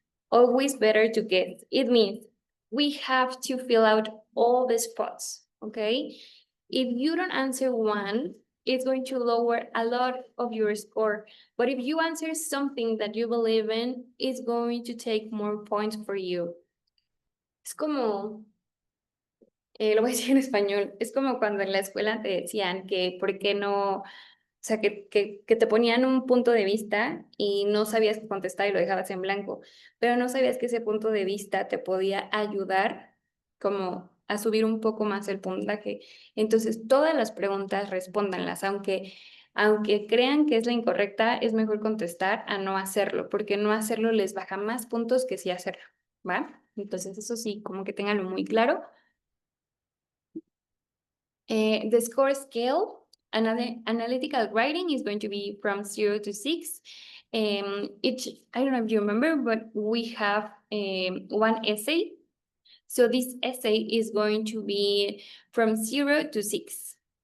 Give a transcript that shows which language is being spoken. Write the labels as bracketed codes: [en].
[en] Always better to guess. It means we have to fill out all the spots, okay? If you don't answer one, it's going to lower a lot of your score. But if you answer something that you believe in, it's going to take more points for you. [es] Es como, lo voy a decir en español, es como cuando en la escuela te decían que por qué no, o sea, que te ponían un punto de vista y no sabías qué contestar y lo dejabas en blanco, pero no sabías que ese punto de vista te podía ayudar como a subir un poco más el puntaje. Entonces, todas las preguntas respóndanlas, aunque crean que es la incorrecta, es mejor contestar a no hacerlo, porque no hacerlo les baja más puntos que sí hacerlo, ¿va? Entonces, eso sí, como que tenganlo muy claro. [en] The score scale, analytical writing is going to be from 0 to 6. I don't know if you remember, but we have one essay. So this essay is going to be from 0 to 6.